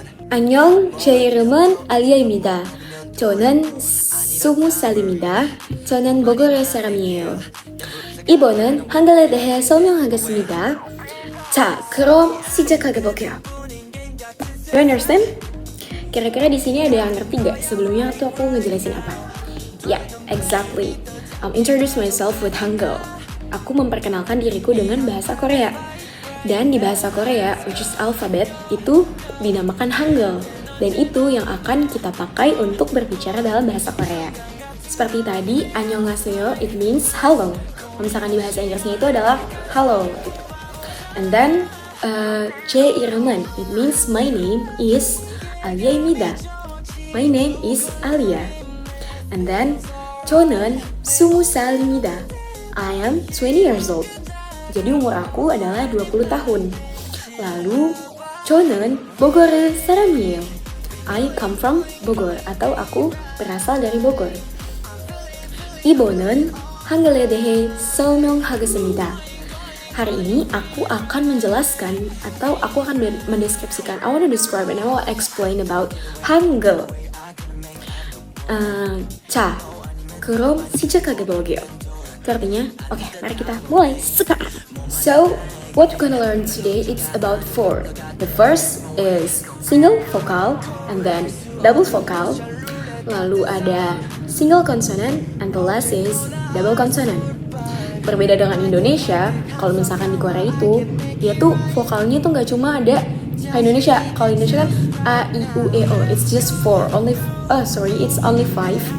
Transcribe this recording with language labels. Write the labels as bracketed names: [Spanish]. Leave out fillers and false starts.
[Korean] 안녕, 제 이름은 알리아입니다. 저는 20살입니다. 저는 몽골 사람이에요. 이번은 한글에 대해 설명하겠습니다. 자, 그럼 시작해 볼게요. [English] You understand? [Indonesian] Kira-kira di sini ada yang ngerti gak sebelumnya tuh aku ngejelasin apa? [English] Ya, exactly. Introduce myself with Hangul. [Indonesian] Aku memperkenalkan diriku dengan bahasa Korea. Dan di bahasa Korea, [English] which is alphabet, [Indonesian] itu dinamakan Hangul. Dan itu yang akan kita pakai untuk berbicara dalam bahasa Korea. Seperti tadi, annyeonghaseyo, [English] it means hello. [Indonesian] Kalau misalkan di bahasa Inggrisnya itu adalah hello. [English] And then, [Korean] 제 이름은, [English] it means my name is Alia입니다. My name is Alia. And then, [Korean] 저는 20살입니다. [English] I am 20 years old. [Indonesian] Jadi umur aku adalah 20 tahun. [Korean] Lalu, 저는 보고르 사람이에요. [English] I come from Bogor [Indonesian] atau aku berasal dari Bogor. [Korean] 이번은 한글에 대해 설명하겠습니다. [Indonesian] Hari ini aku akan menjelaskan atau aku akan mendeskripsikan. [English] I want to describe and I will explain about Hangul. [Korean] 자, 그럼 시작하게 볼게요. [Indonesian] Itu artinya, oke, mari kita mulai sekarang. [English] So, what we're gonna learn today is about four. The first is single vokal and then double vokal. [Indonesian] Lalu ada [English] single consonant and the last is double consonant. [Indonesian] Berbeda dengan Indonesia, kalau misalkan di Korea itu, dia tuh vokalnya tuh nggak cuma ada kayak Indonesia. Kalau Indonesia kan A, I, U, E, O, [English] it's just four, it's only five.